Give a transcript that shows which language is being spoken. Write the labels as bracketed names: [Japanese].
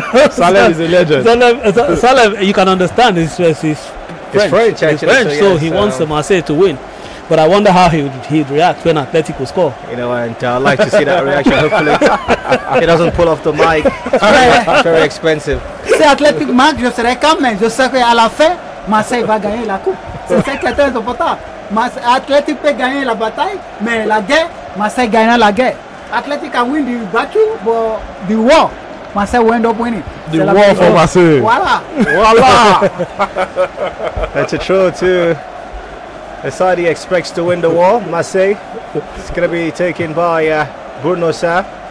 [English] Salem is a legend. Salem, you can understand, he's French, actually, so he wants Marseille to win. But I wonder how he'd react when Atletico score. You know, and I'd like to see that reaction. Hopefully, he doesn't pull off the mic. It's very expensive. [French] C'est Athletic Marc, je serai quand même. Je sais qu'à la fin, Marseille va gagner la coupe. C'est ça qui est très important. Athletic peut gagner la bataille, mais la guerre, Marseille gagnera la guerre. [English] Athletic can win the battle, but the war, Marseille will end up winning. The war for Marseille. [French] Voila. [English] Voila. That's a true too. The side he expects to win the war, Marseille. It's going to be taken by Bruno Sarr.